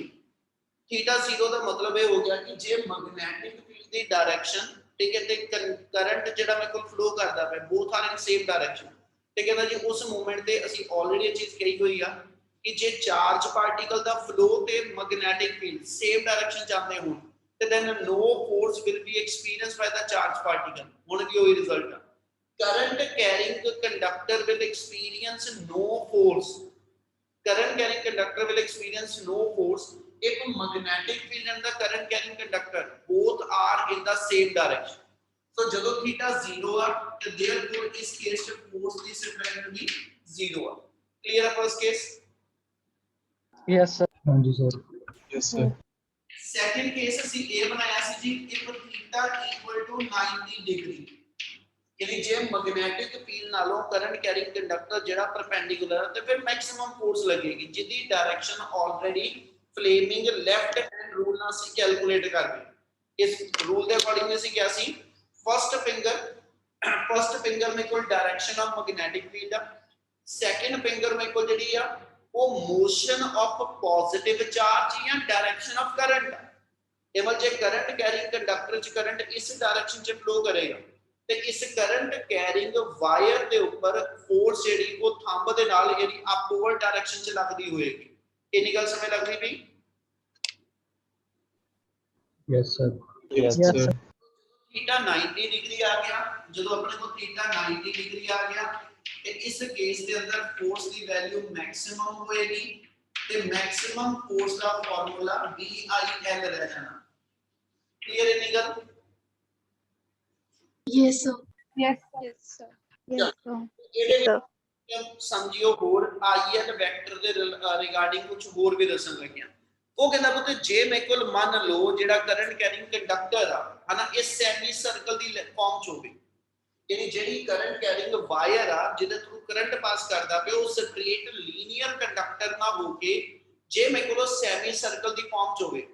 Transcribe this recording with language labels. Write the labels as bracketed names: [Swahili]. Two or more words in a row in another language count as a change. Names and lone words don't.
[Punjabi] थीटा 0 ਦਾ ਮਤਲਬ ਇਹ ਹੋ ਗਿਆ ਕਿ ਜੇ [English] magnetic field [Punjabi] ਦੀ ਡਾਇਰੈਕਸ਼ਨ, ਠੀਕ ਹੈ, ਤੇ ਕਰੰਟ ਜਿਹੜਾ ਮੇਰੇ ਕੋਲ ਫਲੋ ਕਰਦਾ ਪਿਆ, [English] both are in same direction, [Punjabi] ਤੇ ਕਹਿੰਦਾ ਜੀ ਉਸ ਮੂਵਮੈਂਟ ਤੇ ਅਸੀਂ ਆਲਰੇਡੀ ਇਹ ਚੀਜ਼ ਕਹੀ ਹੋਈ ਆ ਕਿ ਜੇ [English] charge particle [Punjabi] ਦਾ ਫਲੋ ਤੇ [English] magnetic field same direction [Punjabi] ਜਾਂਦੇ ਹੋਣ ਤੇ [English] then no force will be experienced by the charge particle, [Punjabi] ਹੁਣ ਵੀ ਉਹੀ ਰਿਜ਼ਲਟ ਆ। [English] current carrying conductor will experience no force, current carrying conductor will experience no force if magnetic field and the current carrying conductor both are in the same direction। [Punjabi] so ਜਦੋਂ theta 0 ਆ ਤੇ therefore ਇਸ ਕੇਸ ਚ force ਦੀ spread ਵੀ 0 ਆ। [English] clear ਆ first case? Yes, sir. [Punjabi] ਹਾਂ ਜੀ ਸਰ। [English] Yes sir। [Punjabi] ਸੈਕੰਡ ਕੇਸ ਅਸੀਂ ਇਹ ਬਣਾਇਆ ਸੀ ਜੀ, [English] if theta equal to 90 degree, [Punjabi] ਯਾਨੀ ਜੇ ਮੈਗਨੈਟਿਕ ਫੀਲਡ ਨਾਲੋਂ [English] current carrying conductor [Punjabi] ਜਿਹੜਾ ਪਰਪੈਂਡੀਕੂਲਰ ਹੈ ਤੇ ਫਿਰ [English] maximum force [Punjabi] ਲੱਗੇਗੀ ਜਿਹਦੀ ਡਾਇਰੈਕਸ਼ਨ ਆਲਰੇਡੀ ਫਲੇਮਿੰਗ ਲੈਫਟ ਹੈਂਡ ਰੂਲ ਨਾਲ ਅਸੀਂ ਕੈਲਕੂਲੇਟ ਕਰਦੇ। ਇਸ ਰੂਲ ਦੇ ਅਕੋਰਡਿੰਗ ਅਸੀਂ ਕਿਹਾ ਸੀ [English] first finger [Punjabi] ਮੇਰੇ ਕੋਲ [English] direction of magnetic field [Punjabi] ਆ, [English] second finger [Punjabi] ਮੇਰੇ ਕੋਲ ਜਿਹੜੀ ਆ ਉਹ [English] motion of positive charge [Punjabi] ਜਾਂ [English] direction of current. [Punjabi] ਇਹ ਜੇ [English] current carrying conductor [Punjabi] ਚ ਕਰੰਟ ਇਸ ਡਾਇਰੈਕਸ਼ਨ ਚ ਫਲੋ ਕਰੇਗਾ ਤੇ ਇਸ [English] current carrying wire [Punjabi] ਦੇ ਉੱਪਰ ਫੋਰਸ ਜਿਹੜੀ ਉਹ ਥੰਬ ਦੇ ਨਾਲ ਜਿਹੜੀ [English] upward direction [Punjabi] ਚ ਲੱਗਦੀ ਹੋਏਗੀ। ਕਿੰਨੀ ਗੱਲ ਸਮਝ ਲੱਗਦੀ ਪਈ? [English] Yes, sir. Yes Yes, sir। sir. theta 90 degree [Punjabi] ਆ ਗਿਆ, ਜਦੋਂ ਆਪਣੇ ਕੋਲ [English] theta 90 degree [Punjabi] ਆ ਗਿਆ ਤੇ ਇਸ ਕੇਸ ਦੇ ਅੰਦਰ ਫੋਰਸ ਦੀ ਵੈਲਿਊ ਮੈਕਸਿਮਮ ਹੋਏਗੀ ਤੇ [English] maximum force [Punjabi] ਦਾ ਫਾਰਮੂਲਾ BIL ਰਹਿ ਜਾਣਾ। ਕਲੀਅਰ ਹੈ ਨੀ ਗੱਲ? [English] Yes, sir. Yes, Yes, sir. Yes, sir. [Punjabi] ਇਹਦੇ ਵਿੱਚ ਸਮਝਿਓ ਹੋਰ IL ਵੈਕਟਰ ਦੇ ਰਿਗਾਰਡਿੰਗ ਕੁਝ ਹੋਰ ਵੀ ਦੱਸਣ ਲੱਗਿਆ। ਉਹ ਕਹਿੰਦਾ ਪੁੱਤ ਜੇ ਮੇਰੇ ਕੋਲ ਮੰਨ ਲਓ ਜਿਹੜਾ [English] current carrying conductor [Punjabi] ਆ ਹਨਾ ਇਹ [English] semi circle [Punjabi] ਦੀ ਫਾਰਮ ਚ ਹੋਵੇ, ਯਾਨੀ ਜਿਹੜੀ [English] current carrying wire [Punjabi] ਆ ਜਿਹਦੇ ਥਰੂ ਕਰੰਟ ਪਾਸ ਕਰਦਾ ਪਿਆ ਉਹ [English] straight linear conductor [Punjabi] ਨਾ ਹੋ ਕੇ ਜੇ ਮੇਰੇ ਕੋਲ [English] semi circle [Punjabi] ਦੀ ਫਾਰਮ ਚ ਹੋਵੇ।